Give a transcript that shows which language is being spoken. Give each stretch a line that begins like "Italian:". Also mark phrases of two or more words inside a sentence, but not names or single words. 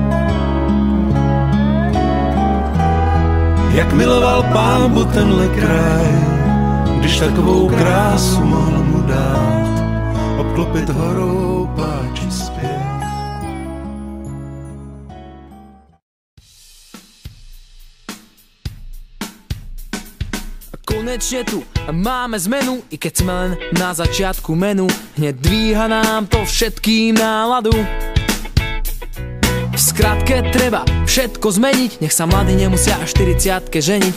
Czech: Jak miloval Pánbu tenhle kraj, když takovou krásu mohl mu dát, obklopit horou pláč i zpěv.
Slovak: Konečne tu máme zmenu, i keď sme len na začiatku menu. Hneď dvíha nám to všetkým náladu. V skratke treba všetko zmeniť, nech sa mladí nemusia až 40-ke ženiť.